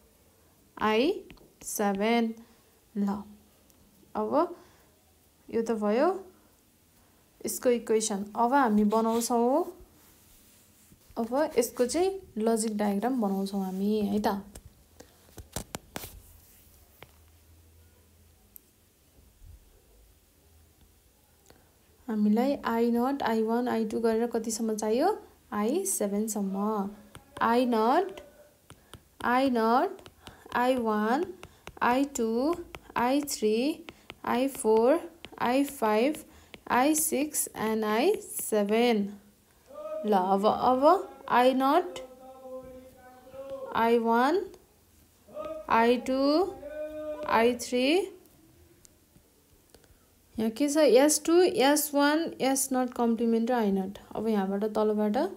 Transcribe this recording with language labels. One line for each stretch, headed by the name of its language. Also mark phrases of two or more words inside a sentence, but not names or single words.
Nepali: I7 ल अब यो त भयो यसको इक्वेसन अब हामी बनाउँछौँ अब यसको चाहिँ
English: logic diagram
Nepali: बनाउँछौँ हामी है त हामीलाई I0 I1 I2 गरेर कतिसम्म चाहियो I7 सम्म I0 I1 I2 I3 I4 I5 I6 and I7 ल अब I0 I1 I2 I3 यहाँ के छ S2 S1 S0 कम्प्लिमेन्ट र I0 अब यहाँबाट तलबाट